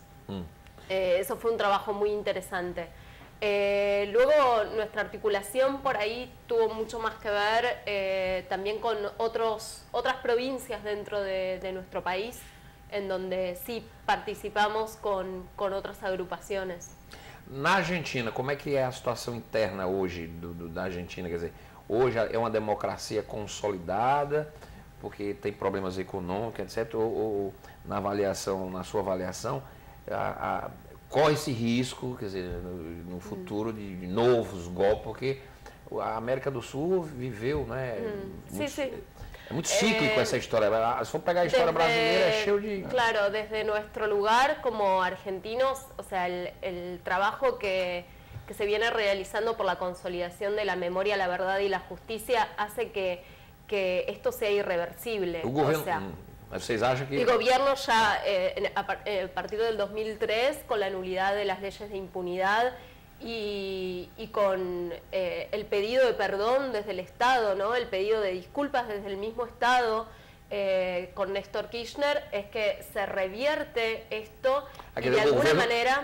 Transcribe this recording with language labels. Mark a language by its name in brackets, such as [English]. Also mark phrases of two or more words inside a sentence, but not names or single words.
[Spanish] Eso fue un trabajo muy interesante. Luego nuestra articulación por ahí tuvo mucho más que ver también con otras provincias dentro de nuestro país, en donde sí participamos con otras agrupaciones. [Portuguese] Na Argentina, como é que é a situação interna hoje da Argentina? Quer dizer, hoje é uma democracia consolidada, porque tem problemas econômicos, etc. Ou na sua avaliação, corre-se risco, quer dizer, no futuro de novos golpes, porque a América do Sul viveu, né? É muito cíclico essa história. Se for pegar a história brasileira, é cheio de... [Spanish] Claro, desde nuestro lugar como argentinos, o sea, el trabajo que se viene realizando por la consolidación de la memoria, la verdad y la justicia hace que esto sea irreversible. [Portuguese] O governo, [Spanish] o sea, [Portuguese] ¿vocês acham que... [Spanish] El gobierno ya, a partir del 2003, con la nulidad de las leyes de impunidad y con el pedido de perdón desde el Estado, ¿no? El pedido de disculpas desde el mismo Estado con Néstor Kirchner, es que se revierte esto y de alguna manera...